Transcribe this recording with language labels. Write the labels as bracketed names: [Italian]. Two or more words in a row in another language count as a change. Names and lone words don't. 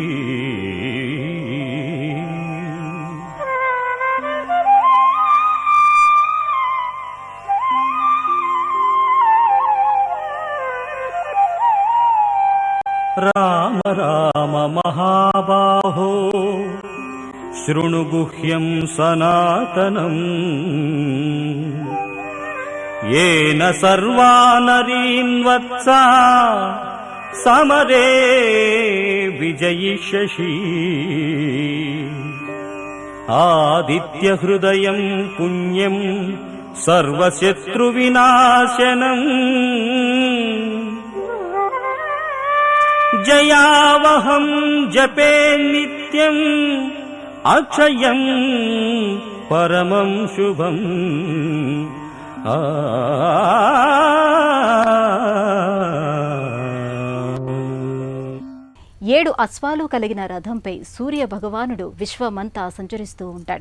[Sanskrit] రామ రామ మహాబాహో శృణు గుహ్యం సనాతనం येन सर्वानरीन् वत्सा समरे विजयिष्यसि आदित्यहृदयं पुण्यं सर्वशत्रुविनाशनम् जयावहं जपे नित्यं అక్షయం పరమం శుభం. ఆ [Telugu] 7 అశ్వాలు కలిగిన రథంపై సూర్య భగవానుడు విశ్వమంతా సంచరిస్తూ ఉంటాడు.